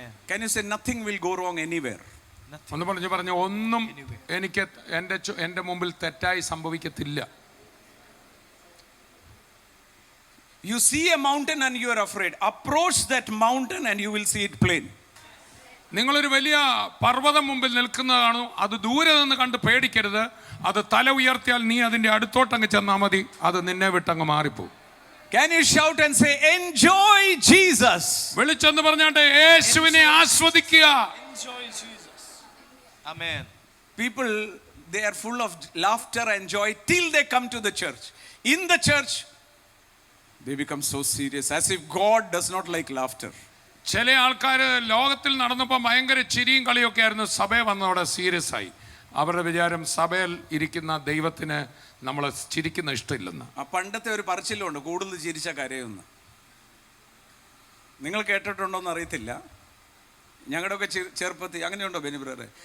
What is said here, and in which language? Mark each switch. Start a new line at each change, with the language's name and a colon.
English: Can you say nothing will go wrong anywhere?
Malayalam: ഒന്ന് പറഞ്ഞു ഒന്നും എനിക്ക് എൻ്റെ മുമ്പിൽ തെറ്റായി സംഭവിക്കത്തില്ല.
English: You see a mountain and you are afraid. Approach that mountain and you will see it plain.
Malayalam: നിങ്ങളൊരു വലിയ പർവ്വതം മുമ്പിൽ നിൽക്കുന്നതാണ്, അത് ദൂരെ നിന്ന് കണ്ട് പേടിക്കരുത്. അത് തല ഉയർത്തിയാൽ നീ അതിന്റെ അടുത്തോട്ടങ്ങ് ചെന്നാൽ മതി, അത് നിന്നെ വിട്ടങ്ങ് മാറിപ്പോകും.
English: Can you shout and say, enjoy Jesus?
Malayalam: വിളിച്ചെന്ന് പറഞ്ഞാട്ടെ, യേശുവിനെ ആസ്വദിക്കുക.
English: Enjoy Jesus. Amen. People, they are full of laughter and joy till they come to the church. In the church, they become so serious, as if God does not like laughter.
Malayalam: ചില ആൾക്കാർ ലോകത്തിൽ നടന്നപ്പോൾ ഭയങ്കര ചിരിയും കളിയൊക്കെ ആയിരുന്നു, സഭയെ വന്നവിടെ serious ആയി. അവരുടെ വിചാരം സഭയിൽ ഇരിക്കുന്ന ദൈവത്തിന് നമ്മൾ ചിരിക്കുന്ന ഇഷ്ടമില്ലെന്ന്. പണ്ടത്തെ ഒരു പറച്ചിലുണ്ട്, കൂടുതൽ ചിരിച്ച കരയൊന്ന്. നിങ്ങൾ കേട്ടിട്ടുണ്ടോന്ന് അറിയത്തില്ല. ഞങ്ങളുടെയൊക്കെ ചെറുപ്പത്തിൽ അങ്ങനെയുണ്ടോ ബെനി ബ്രദറെ?